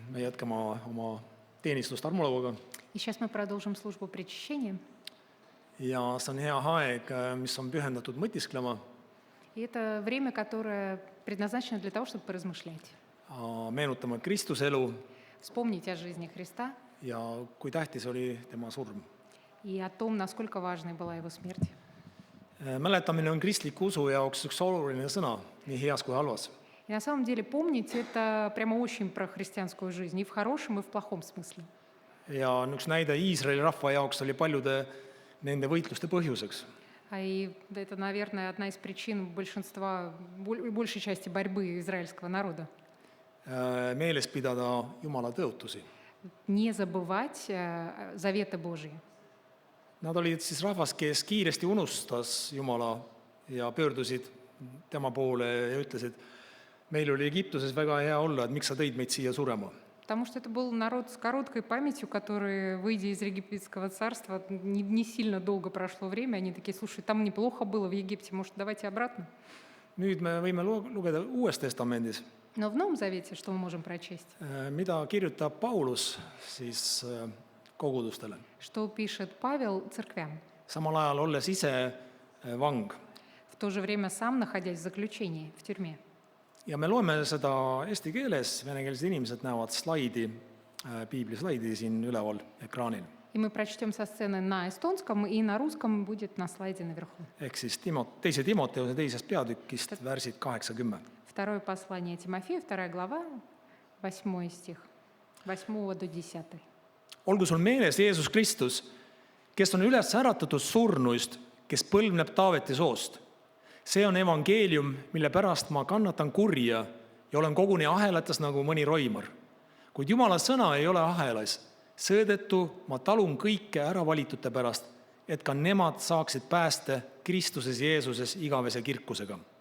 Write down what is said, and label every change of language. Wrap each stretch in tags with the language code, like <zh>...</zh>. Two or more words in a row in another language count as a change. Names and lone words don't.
<et>jätkama oma teenistust armulauaga.</et> <ru>И сейчас мы продолжим службу причащения.</ru> <et>Ja see on hea aeg, mis on pühendatud mõtisklema,</et> <ru>И это время, которое предназначено для того, чтобы поразмышлять.</ru> <et>meenutama Kristuse elu</et> <ru>Вспомнить о жизни Христа</ru> <et>ja kui tähtis oli tema surm.</et> <ru>и о том, насколько важной была его смерть.</ru> <et>Mäletamine on kristliku usu jaoks üks oluline sõna, nii heas kui halvas.</et> <ru>И на самом деле помнить это прямо очень про христианскую жизнь, и в хорошем, и в плохом смысле.</ru> <et>Ja üks näide Iisraeli rahva jaoks oli paljude nende võitluste põhjuseks.</et> <ru>И это, наверное, одна из причин большинства, большей части борьбы израильского народа.</ru> <et>Meeles pidada Jumala tõotusi.</et> <ru>Не забывать заветы Божьи.</ru> <et>Nad olid siis rahvas, kes kiiresti unustas Jumala ja pöördusid tema poole ja ütlesid, meil oli Egiptuses väga hea olla, et miks sa tõid meid siia surema.</et> <ru>Потому что это был народ с короткой памятью, который, выйдя из египетского царства, не сильно долго прошло время, они такие, слушай, там неплохо было в Египте, может, давайте обратно?</ru> <et>Nüüd me võime lugeda Uues Testamendis,</et> <ru>Но в Новом Завете что мы можем прочесть?</ru> <et>mida kirjutab Paulus siis kogudustele.</et> <ru>Что пишет Павел церквям,</ru> <et>Samal ajal olles ise vang.</et> <ru>в то же время сам находясь в заключении, в тюрьме.</ru> <et>Ja me loeme seda eesti keeles, venekeelsed inimesed näevad piiblislaidi siin üleval ekraanil.</et> <ru>И мы прочтем со сцены на эстонском, и на русском будет на слайде наверху.</ru> <et>Ehk siis teise Timoteuse teisest peatükist värsid 8-10.</et> <ru>Второе послание Тимофею, 2 глава, 8 стих, 8 до 10.</ru> <et>Olgu sul meeles Jeesus Kristus, kes on üles äratatud surnuist, kes põlvneb Taaveti soost. See on evangeelium, mille pärast ma kannatan kurja ja olen koguni ahelates nagu mõni roimar. Kuid Jumala sõna ei ole ahelas. Seetõttu ma talun kõike äravalitute pärast, et ka nemad saaksid pääste Kristuses Jeesuses igavese kirkusega.</et>